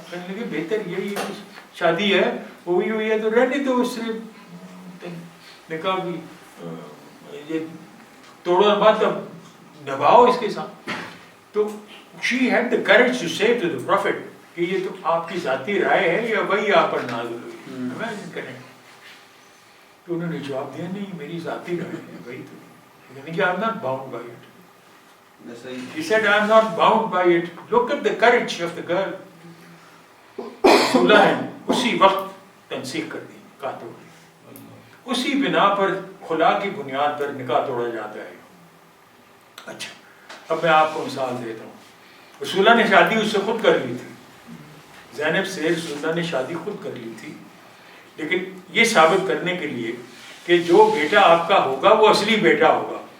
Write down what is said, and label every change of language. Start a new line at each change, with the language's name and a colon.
Urdu: کہنے لگے بہتر یہی شادی ہے ہوئی ہوئی ہے تو رہنے دو, اس سے نکاح کی یہ توڑو بات اب نبھاؤ اس کے ساتھ. تو
English: she had the courage to say to the prophet
Urdu: کہ یہ تو آپ کی ذاتی رائے ہے یا وہی آپ پر نازل ہوئی. امیجن کریں. تو انہوں نے جواب دیا نہیں میری ذاتی رائے ہے وہی تو.
English: I am not bound by it. He said I am not bound by it. Look at the courage of the girl.
Urdu: رسولہ نے اسی وقت تنسیخ کر دی, نکاح توڑ دی. اسی بنا پر خلا کی بنیاد پر نکاح توڑا جاتا ہے. اچھا اب میں آپ کو مثال دیتا ہوں. رسولہ نے شادی اس سے خود کر لی تھی, زینب سے رسولہ نے شادی خود کر لی تھی, لیکن یہ ثابت کرنے کے لیے کہ جو بیٹا آپ کا ہوگا وہ اصلی بیٹا ہوگا.